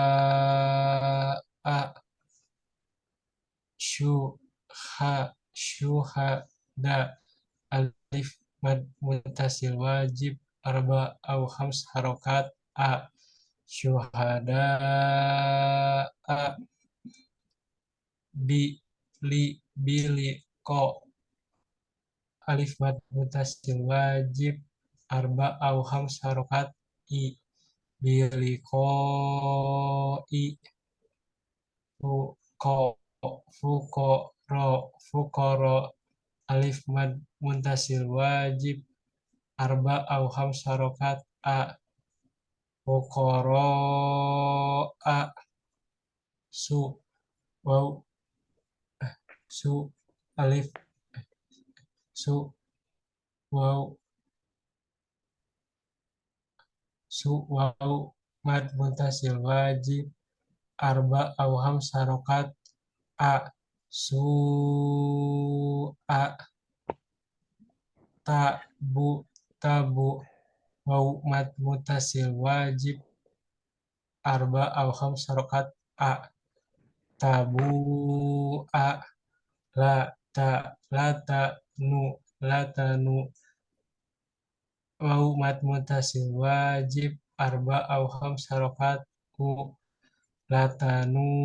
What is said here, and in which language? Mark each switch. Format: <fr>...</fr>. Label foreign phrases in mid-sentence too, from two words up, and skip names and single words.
<ar>شهداء، ألف مد متصل واجب، أربع أو خمس حركات، شهداء، بلي، كو، ألف مد متصل واجب، أربع أو خمس حركات، بليكو, فقو، فقراء، ألف مد منتسل واجب، أربع أو خمس حركات، فقراء, su, waw, su, alif, su, waw, مد منتسل واجب، أربع أو خمس حركات، سو, تبوء، واو مد متصل واجب، أربع أو خمس حركات، تبوء، لتنوء، واو مد متصل واجب، أربع أو خمس حركات، لتنوء,</ar>